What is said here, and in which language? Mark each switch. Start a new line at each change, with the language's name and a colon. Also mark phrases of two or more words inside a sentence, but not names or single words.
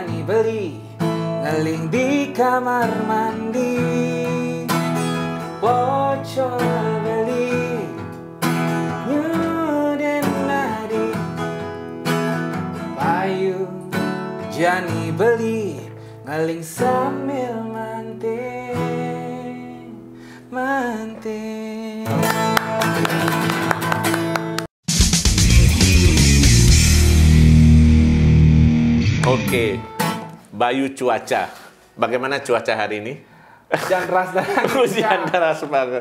Balinese: beli ngeling
Indonesian: di kamar mandi,
Balinese: bocor beli nyuden nadi, Bayu Jani beli ngeling sambil manting.
Indonesian: Oke, Bayu cuaca. Bagaimana cuaca hari ini? Hujan deras dan Hujan deras banget.